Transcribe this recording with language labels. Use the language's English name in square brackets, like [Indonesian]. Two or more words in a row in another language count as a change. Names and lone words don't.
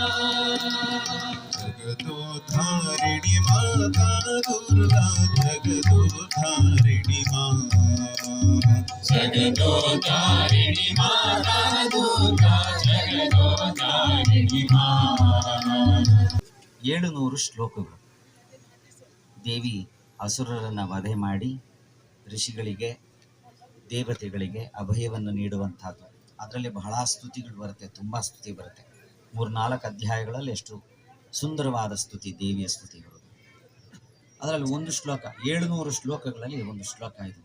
[Kannada] ಜಗದೋದ್ಧಾರಿಣಿ ಮಾತಾ ದುರ್ಗಾ, ಜಗದೋದ್ಧಾರಿಣಿ ಮಾ, ಜಗದೋದ್ಧಾರಿಣಿ ಮಾತಾ ದುರ್ಗಾ, ಜಗದೋದ್ಧಾರಿಣಿ ಮಾ. 700 ಶ್ಲೋಕಗಳು. ದೇವಿ ಅಸುರರನ್ನು ವಧೆ ಮಾಡಿ ಋಷಿಗಳಿಗೆ ದೇವತೆಗಳಿಗೆ ಅಭಯವನ್ನು ನೀಡುವಂಥದ್ದು. ಅದರಲ್ಲಿ ಬಹಳ ಸ್ತುತಿಗಳು ಬರುತ್ತೆ, ತುಂಬ ಸ್ತುತಿ ಬರುತ್ತೆ. 3-4 ಅಧ್ಯಾಯಗಳಲ್ಲಿ ಎಷ್ಟು ಸುಂದರವಾದ ಸ್ತುತಿ, ದೇವಿಯ ಸ್ತುತಿಗಳು. ಅದರಲ್ಲಿ ಒಂದು ಶ್ಲೋಕ, 700 ಶ್ಲೋಕಗಳಲ್ಲಿ ಒಂದು ಶ್ಲೋಕ ಇದೆ.